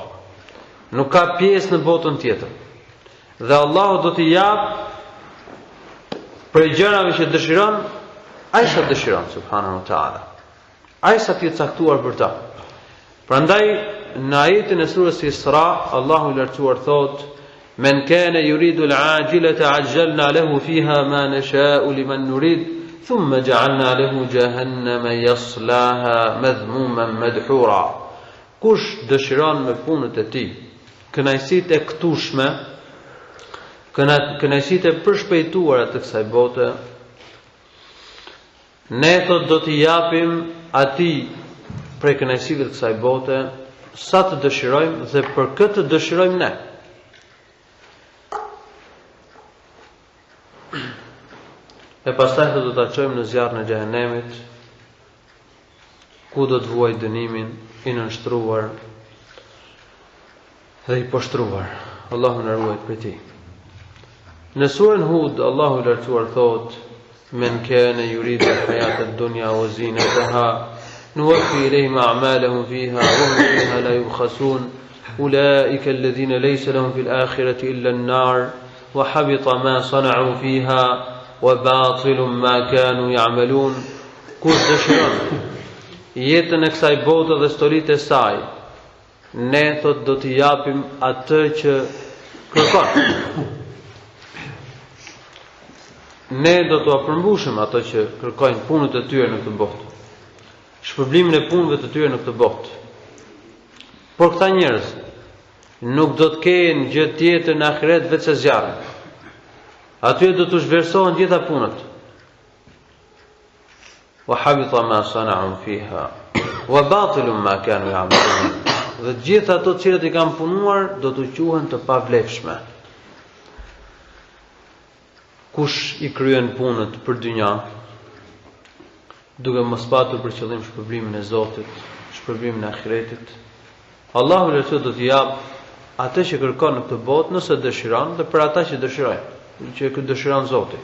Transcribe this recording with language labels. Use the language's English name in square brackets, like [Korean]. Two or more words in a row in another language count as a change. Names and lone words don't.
[Albanian] Nuk ka pjesë në botën tjetër. Dhe Allahu do t'i jap për gjërave që dëshiron, ai sa dëshiron [Arabic] سبحانه وتعالى. [Albanian] Ai sa t'i caktuar për ta. Prandaj në ajetin e surës Isra, Allahu i lartësuar thot: [Arabic] "من كان يريد العاجلة عجلنا له فيها ما نشاء لمن نريد." ثم جعلنا له جهنم يصلاها مذموما مدحورا. [Albanian] Kush dëshiron me punët e tij kënaqësitë e këtushme, kënaqësitë e përshpejtuara të kësaj bote, ne thot do t'i japim atij prej kënaqësive të kësaj bote sa të dëshirojmë dhe për këtë dëshirojmë ne. E pastaj do ta çojmë në zjarrin e xhehenemit, ku do të vuaj dënimin i nënshtruar dhe i poshtruar. Allahu na ruaj prej tij. Në surën Hud, Allahu i lartësuar thot: [Arabic] "من كان يريد الحياة الدنيا وزينتها نوف إليهم أعمالهم فيها وهم فيها لا يبخسون. أولئك الذين ليس لهم في الآخرة إلا النار وحبط ما صنعوا فيها." وَبَاطِلٌ مَا كَانُوا يَعْمَلُونَ. [Albanian] Kush dëshiron jetën e kësaj bote dhe stolitë e saj, ne thot do t'i japim atë që kërkon. Ne do t'u përmbushim ato që kërkojnë punët e tyre në këtë botë. Shpërblimin e punëve të tyre në këtë botë. Por këta njerëz nuk do të kenë gjë tjetër në ahiret veç se zjarri. Aty do të zhversohen gjitha punët. [Arabic] وحبط ما صنعوا فيها وباطل ما كانوا يعملون. [Albanian] Dhe gjitha ato të cilat i kanë punuar do të quhen të pavlefshme. Kush i kryen punët për dynja, duke mos patur për qëllim shpërblimin e Zotit, shpërblimin e ahiretit, Allahu lërësot do t'i jap atë që kërkon në këtë botë nëse dëshiron dhe për ata që dëshirojnë, që këtë dëshiron Zoti.